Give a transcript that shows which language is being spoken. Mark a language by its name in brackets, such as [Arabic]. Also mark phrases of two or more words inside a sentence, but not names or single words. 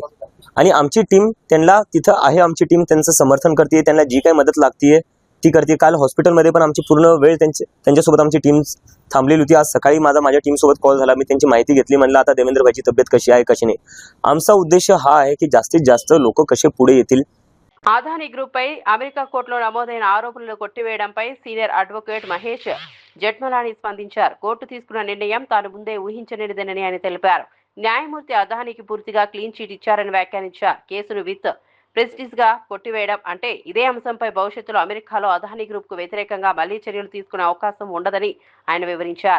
[Marathi] आणि आमची टीम त्यांना तिथं आहे, आमची टीम त्यांचं समर्थन करते, त्यांना जी काही मदत लागते ती करते. काल हॉस्पिटलमध्ये पण आमची पूर्ण वेळ त्यांच्यासोबत आमची टीम थांबलेली होती. आज सकाळी माझ्या टीमसोबत कॉल झाला, मी त्यांची माहिती घेतली. म्हणलं आता देवेंद्रभाईची तब्येत कशी आहे कशी नाही. आमचा उद्देश हा आहे की जास्तीत जास्त लोक कसे पुढे येतील. [Telugu] అదానీ గ్రూప్ పై అమెరికా కోర్టులో నమోదైన ఆరోపణలు కొట్టివేయడంపై [English] senior advocate [Telugu] మహేష్ జెఠ్మలాని స్పందించారు. కోర్టు తీసుకున్న నిర్ణయం తాను ముందే ఊహించనిదేనని ఆయన తెలిపారు. న్యాయమూర్తి అదానీకి పూర్తిగా [English] clean chit [Telugu] ఇచ్చారని వ్యాఖ్యానించారు. కేసును [English] with prestige [Telugu] గా కొట్టివేయడం అంటే ఇదే అంశంపై భవిష్యత్తులో అమెరికాలో అదానీ గ్రూప్ కు వ్యతిరేకంగా మళ్లీ చర్యలు తీసుకునే అవకాశం ఉండదని ఆయన వివరించారు.